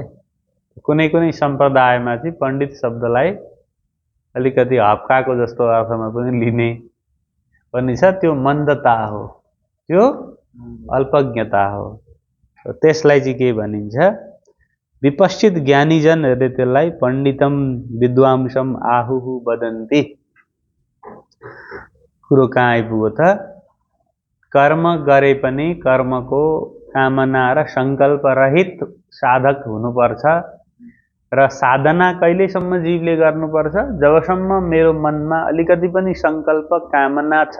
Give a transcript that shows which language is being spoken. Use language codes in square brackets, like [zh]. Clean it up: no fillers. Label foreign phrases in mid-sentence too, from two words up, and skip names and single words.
[ne] कुनै कुनै सम्प्रदायमा चाहिँ पण्डित शब्दलाई अलिकति हप्काको जस्तो अर्थमा पनि लिने पनि छ। त्यो मन्दता हो, त्यो अल्पज्ञता हो। त्यसलाई चाहिँ के भनिन्छ, विपश्चित ज्ञानीजनहरूले त्यसलाई [sa] पण्डितम विद्वांसम आहुहु वदन्ति। [ne] कुरो कहाँ आइपुग्यो त, कर्म गरे पनि कर्मको कामना र सङ्कल्प रहित साधक हुनुपर्छ। र साधना कहिलेसम्म जीवले गर्नुपर्छ, जबसम्म मेरो मनमा अलिकति पनि सङ्कल्प कामना छ,